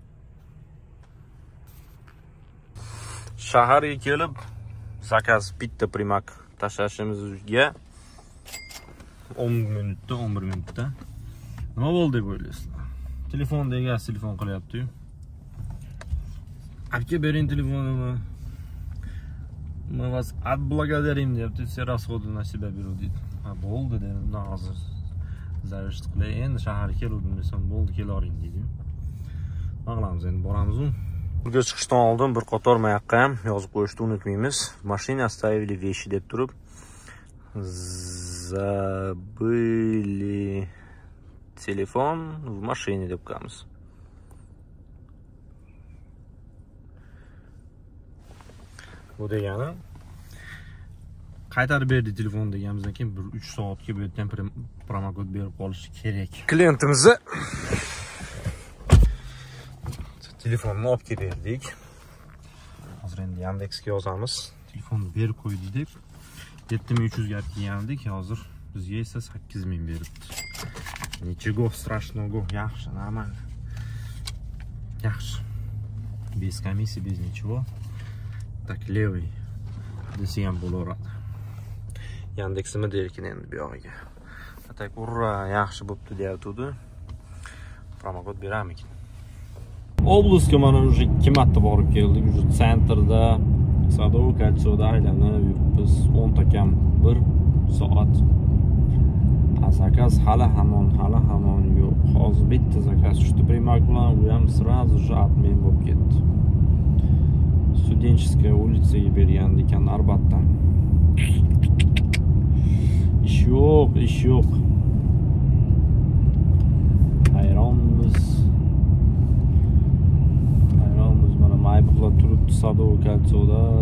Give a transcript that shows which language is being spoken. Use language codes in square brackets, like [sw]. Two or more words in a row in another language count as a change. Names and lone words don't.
[uz] Shaharga kelib, zakaz bitta primak tashlashimizga 10 minutda, 11 minutda. Nima bo'ldi deb o'ylaysizlar? Telefonda egasi telefon qilyapti-yu. Aka bering telefonimni. [ru] Мы вас отблагодарим, deyapti. Все расходы на себя беру [uz] deydi. Ha, bo'ldi dedim. Hozir zarishti qilay. Endi shaharga keldim desam, bo'ldi, kelaring deydi. Nima qilamiz endi, boramiz-ku. Burga chiqishdan oldin bir qator mayaqqa ham yozib qo'yishni unutmaymiz. [ru] В машине оставили вещи [uz] deb turib, [ru] забыли telefon в машине [uz] deb qo'yamiz. Bu degani qaytarib berdi telefon deganimizdan keyin 3 soatga bu yerdan promokod berib qolish kerak. Klientimizni telefonni olib keldik. Hozir endi Yandexga yozamiz. Telefonni berib qo'ydik deb 7300 ga kelgandik. Hozir bizga esa 8000 beribdi. [ru] Ничего страшного, [uz] yaxshi, normal. Yaxshi. [ru] Без комиссии, без ничего. Так, [uz] levый desa ham bo'laveradi. Yandeximi derkin endi bu yog'iga. Atak urra, yaxshi bo'pti deyapti. Promokod beramikin. Oblastga mana уже 2 marta borib keldik. Уже sentrda, Sadovo Kolchoda aylanib yuribmiz. 10 ta kam 1 soat. Zakaz hali hamon yo'q. Hozir bitta zakaz tushdi primak bilan, u ham [ru] сразу же [uz] admin bo'lib ketdi. Студенческая улица bergan ekan Arbatdan. Ish yo'q. Hayronmiz. Mana maypuqlar turibdi Sadovo Kolchoda.